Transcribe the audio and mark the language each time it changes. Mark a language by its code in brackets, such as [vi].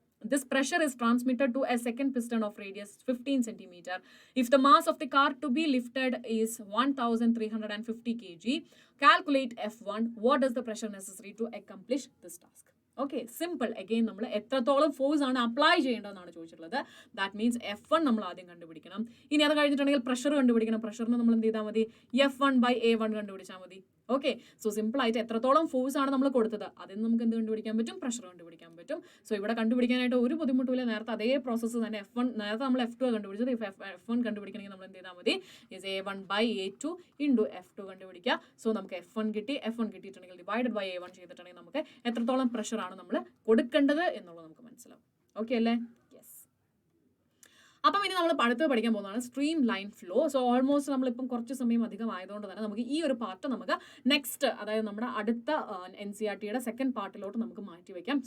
[en] This pressure is transmitted to a second piston of radius 15 centimeter. If the mass of the car to be lifted is 1350 kg, calculate F1. What is the pressure necessary to accomplish this task? Okay, simple. [ml] Again നമ്മൾ എത്രത്തോളം force ആണ് apply ചെയ്യേണ്ടതെന്നാണ് ചോദിച്ചിട്ടുള്ളത്. [en] that means [ml] F1 നമ്മൾ ആദ്യം കണ്ടുപിടിക്കണം. ഇനി അത് കഴിഞ്ഞിട്ടുണ്ടെങ്കിൽ പ്രഷർ കണ്ടുപിടിക്കണം. പ്രഷറിന് നമ്മൾ എന്ത് ചെയ്താൽ മതി? F1/A1 കണ്ടുപിടിച്ചാൽ മതി. ഓക്കെ, സോ സിമ്പിൾ ആയിട്ട് എത്രത്തോളം ഫോഴ്സ് ആണ് നമ്മൾ കൊടുത്തത് അതിന് നമുക്ക് എന്ത് കണ്ടുപിടിക്കാൻ പറ്റും? പ്രഷർ കണ്ടുപിടിക്കാൻ പറ്റും. സോ ഇവിടെ കണ്ടുപിടിക്കാനായിട്ട് ഒരു ബുദ്ധിമുട്ടില്ല. നേരത്തെ അതേ പ്രോസസ്സ് തന്നെ നേരത്തെ നമ്മൾ F2 കണ്ടുപിടിച്ചത്. F1 കണ്ടുപിടിക്കണമെങ്കിൽ നമ്മൾ എന്ത് ചെയ്താൽ മതി? A1/A2 into F2 കണ്ടുപിടിക്കുക. സോ നമുക്ക് F1 കിട്ടിയിട്ടുണ്ടെങ്കിൽ /A1 ചെയ്തിട്ടുണ്ടെങ്കിൽ നമുക്ക് എത്രത്തോളം പ്രഷർ ആണ് നമ്മൾ കൊടുക്കേണ്ടത് എന്നുള്ളത് നമുക്ക് മനസ്സിലാവും. ഓക്കെ അല്ലേ? യെസ്. അപ്പം ഇനി നമ്മൾ അടുത്ത് പഠിക്കാൻ പോകുന്നതാണ് stream line flow. So almost നമ്മളിപ്പം കുറച്ച് സമയം അധികം ആയതുകൊണ്ട് തന്നെ നമുക്ക് ഈ ഒരു പാർട്ട് നമുക്ക് നെക്സ്റ്റ്, അതായത് നമ്മുടെ അടുത്ത NCERTയുടെ സെക്കൻഡ് പാർട്ടിലോട്ട് നമുക്ക് മാറ്റി വയ്ക്കാം.